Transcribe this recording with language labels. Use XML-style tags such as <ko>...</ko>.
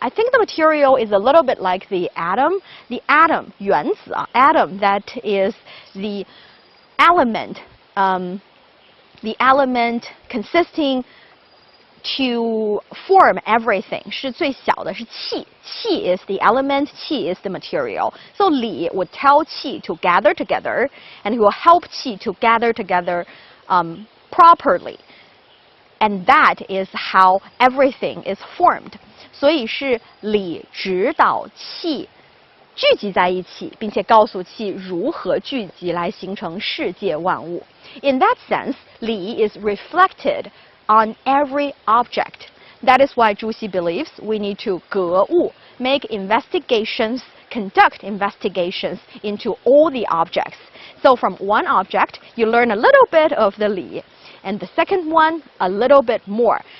<en>I think the material is a little bit like the atom. The atom, 原子, atom, that is the element, the element consisting to form everything</en> <zh>是最小的是气</zh> <en>Qi is the element, qi is the material. So Li would tell qi to gather together and he will help qi to gather together properly. And that is how everything is formed.</en> <zh>所以是理指导气聚集在一起，并且告诉气如何聚集来形成世界万物。</zh> <en>In that sense, Li is reflected on every object. That is why Zhu Xi believes we need to 格物, make investigations, conduct investigations into all the objects. So from one object, you learn a little bit of the Li, and the second one, a little bit more.</en>